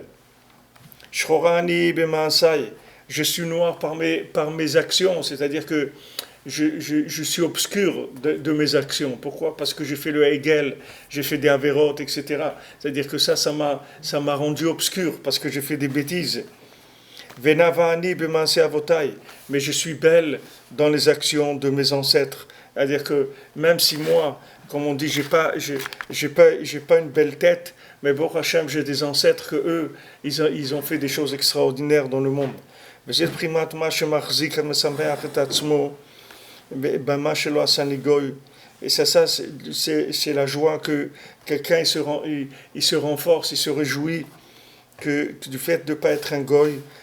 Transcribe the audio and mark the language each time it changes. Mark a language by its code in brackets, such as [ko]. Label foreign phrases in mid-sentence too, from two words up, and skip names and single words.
[he] שחורה אני במעשי. [fr] Je suis noir par mes actions, c'est-à-dire que je suis obscur de mes actions. Pourquoi? Parce que j'ai fait le Hegel, j'ai fait des Averot, etc. C'est-à-dire que ça m'a rendu obscur parce que j'ai fait des bêtises. [he] ונאוה אני במעשה אבותי, [fr] mais je suis belle dans les actions de mes ancêtres. C'est-à-dire que même si moi, comme on dit, j'ai pas une belle tête, mais [he] ברוך השם, [fr] j'ai des ancêtres que eux, ils ont fait des choses extraordinaires dans le monde. Et ça c'est la joie que quelqu'un il se renforce, il se réjouit du fait de ne pas être un goy.